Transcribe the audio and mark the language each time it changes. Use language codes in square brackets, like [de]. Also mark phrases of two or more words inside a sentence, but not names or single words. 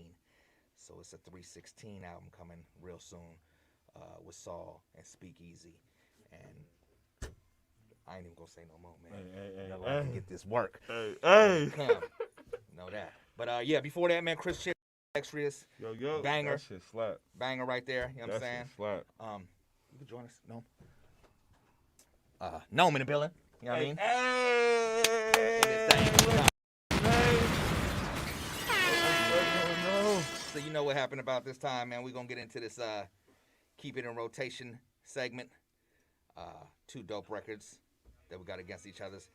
[en] So it's a 316 album coming real soon with Saul and Speakeasy, and I ain't even gonna say no more, man. I can get this work. Hey. Know that. But yeah, before that, man, Chris Chick, Extras, Yo, banger. that shit slap. Banger right there. You know what I'm That saying? shit slap. You can join us. N.O.M.E in the building. You know what I mean? So you know what happened about this time, man. We're going to get into this Keep It in Rotation segment. 2 dope records that we got against each other's.